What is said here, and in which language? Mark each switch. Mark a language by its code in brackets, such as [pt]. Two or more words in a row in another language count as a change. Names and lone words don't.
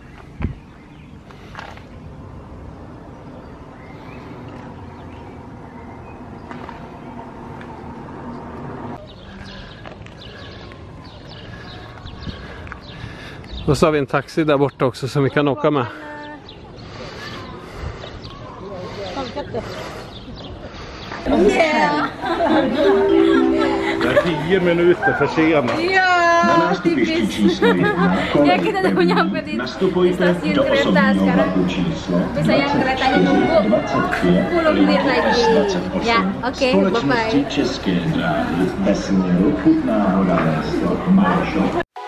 [sv] Och så har vi en taxi där borta också som vi kan åka med. [en] Yeah. [sv] 10 minuter försenad. [id] Iya, tipis. Ya kita udah nyampe di stasiun kereta sekarang. Tapi sayang keretanya nunggu 10 menit lagi. Ya, oke, bye-bye.